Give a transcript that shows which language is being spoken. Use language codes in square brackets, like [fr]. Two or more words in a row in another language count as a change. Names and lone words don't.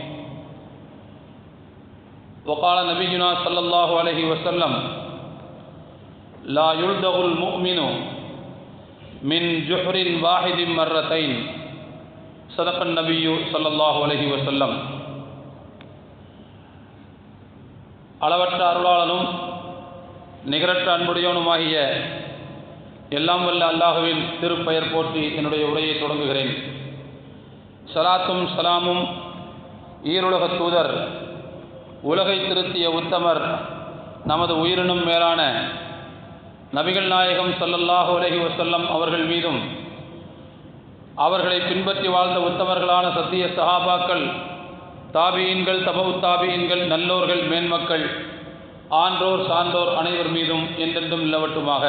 [ar] وقال نبينا صلى الله عليه وسلم: لا يلدغ المؤمن من جحر واحد مرتين. صدق النبي صلى الله عليه وسلم. [ta] அளவற்ற அருளாளனும் நிகரற்ற அன்புடையவனுமாகிய எல்லாம் வல்ல அல்லாஹுவின் திருப்பெயர் போற்றி என்னுடைய உரையை தொடங்குகிறேன். ஸலாத்தும் ஸலாமும் ஈருலகத் தூதர், உலகை திருத்திய உத்தமர், நமது உயிரினும் மேலான நபிகள் நாயகம் [ar] صلى الله عليه وسلم [ta] அவர்கள் மீதும், அவர்களை பின்பற்றி வாழ்ந்த உத்தமர்களான சத்திய சஹாபாக்கள், தாபியீன்கள், தபவு தாபியீன்கள், நல்லோர்கள், மேன்மக்கள், ஆன்றோர் சான்றோர் அனைவர் மீதும் என்றென்றும் நிலவட்டுமாக.